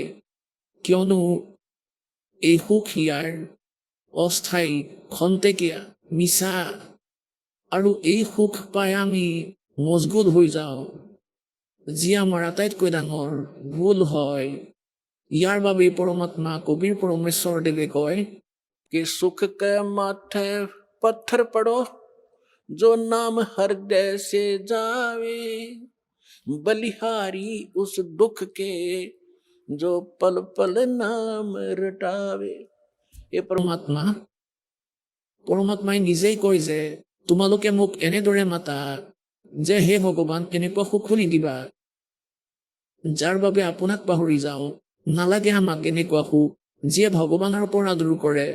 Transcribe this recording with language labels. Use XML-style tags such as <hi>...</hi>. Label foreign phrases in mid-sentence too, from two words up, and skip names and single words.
<as>কিয়নো এই সুখ ইয়াৰ অস্থায়ী, খন্তেকীয়া, মিছা। আৰু এই সুখ পাই আমি মজগুল হৈ যাওঁ, যি আমাৰ আটাইতকৈ ডাঙৰ ভুল হয়। ইয়াৰ বাবেই পৰমাত্মা কবিৰ পৰমেশ্বৰ দেৱে কয়</as> <hi>कि सुख के माथे पत्थर पड़ो, जो नाम हृदय से जावे, बलिहारी उस दुख के, जो पल पल नाम रटावे।</hi> <as>এই পৰমাত্মাই নিজেই কয় যে তোমালোকে মোক এনেদৰে মাতা যে হে ভগৱান, এনেকুৱা সুখ নিদিবা যাৰ বাবে আপোনাক পাহৰি যাওঁ। নালাগে আমাক এনেকুৱা সুখ যিয়ে ভগৱানৰ পৰা দূৰ কৰে।</as>